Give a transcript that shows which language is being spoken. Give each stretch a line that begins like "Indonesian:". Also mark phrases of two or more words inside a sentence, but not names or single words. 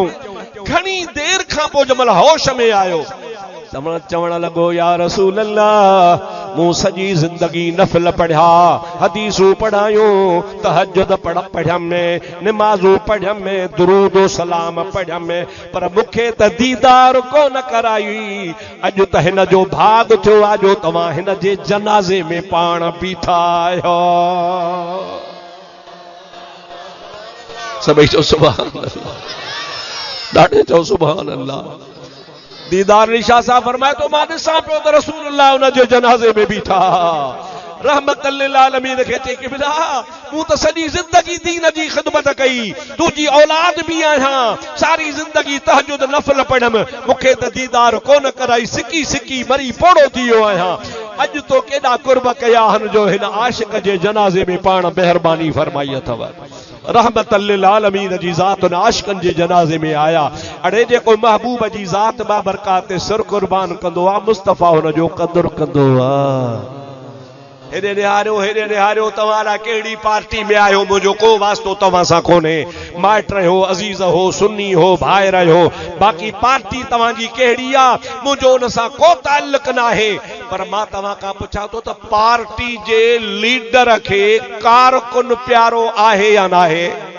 Sindhi: घणी देर खां पोइ जमल होश में आयो चवण लगो
Arabic: يا رسول الله
Sindhi: मूं सजी जिंदगी नफल पढ़िया हदीसूं पढ़ायो तहज्जुद पढ़ियमि निमाज़ूं पढ़ियमि दुरूद सलाम पढ़ियमि पर मूंखे त दीदार कोन कराई अॼु त हिन जो भाग थियो आहे जो तव्हां हिन जे जनाज़े में पाण बीठा आहियो सभई चओ
Arabic: سبحان الله
Sindhi: ॾाढे चओ
Arabic: سبحان الله
Sindhi: दीदार निशा साहब फरमाए तो मां ॾिसां पियो त रसूलुल्लाह उन जे जनाज़े में बीठा
Arabic: رحمة للعالمين
Sindhi: खे चई कि बिला मूं त सॼी ज़िंदगी दीन जी ख़िदमत कई तुंहिंजी औलाद बि आहियां सारी ज़िंदगी तहज्जुद नफ़ल पढ़ियमि मूंखे त दीदार कोन कराई सिकी सिकी मरी पोड़ो थी वियो आहियां अॼु तो केॾा कुर्ब कया आहिनि जो हिन आशिक़ जे जनाज़े में पाण महिरबानी फरमाई अथव
Arabic: رحمة للعالمين
Sindhi: जी ज़ात उन आशिक़नि जे जनाज़े में आया अड़े जेको महबूब जी ज़ात बाबरकात ते सिर कुर्बान कंदो आहे मुस्तफ़ा हुन जो क़दुरु कंदो आहे हेॾे निहारियो तव्हां कहिड़ी पार्टी में आहियो मुंहिंजो को वास्तो तव्हां सां कोन्हे माइट हो अज़ीज़ हो सुन्नी हो भाइर हो बाक़ी पार्टी तव्हांजी कहिड़ी आहे मुंहिंजो उन सां को ताल्लुक न आहे पर मां तव्हां खां पुछां थो त पार्टी जे लीडर खे कारकुन प्यारो आहे या न आहे